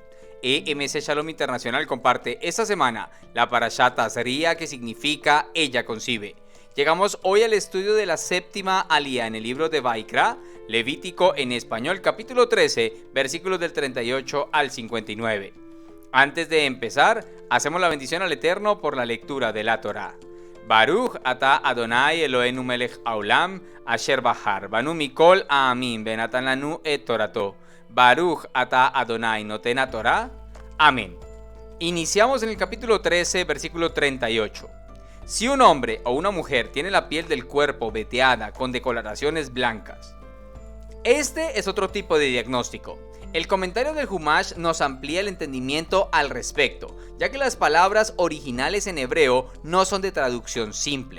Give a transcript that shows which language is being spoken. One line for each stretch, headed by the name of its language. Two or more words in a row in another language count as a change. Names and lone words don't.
Spanish: EMC Shalom Internacional comparte esta semana la Parashat Azria, que significa ella concibe. Llegamos hoy al estudio de la séptima alía en el libro de Vaikra, Levítico en español, capítulo 13, versículos del 38 al 59. Antes de empezar, hacemos la bendición al Eterno por la lectura de la Torá.
Hebrew: ברוך אתה אדוני אלוהינו מלך העולם אשר בחר בנו מכל העמים ונתן לנו את תורתו. ברוך אתה אדוני נותן התורה.
Spanish: Amén. Iniciamos en el capítulo 13, versículo 38. Si un hombre o una mujer tiene la piel del cuerpo veteada con decoloraciones blancas. Este es otro tipo de diagnóstico. El comentario del Humash nos amplía el entendimiento al respecto, ya que las palabras originales en hebreo no son de traducción simple.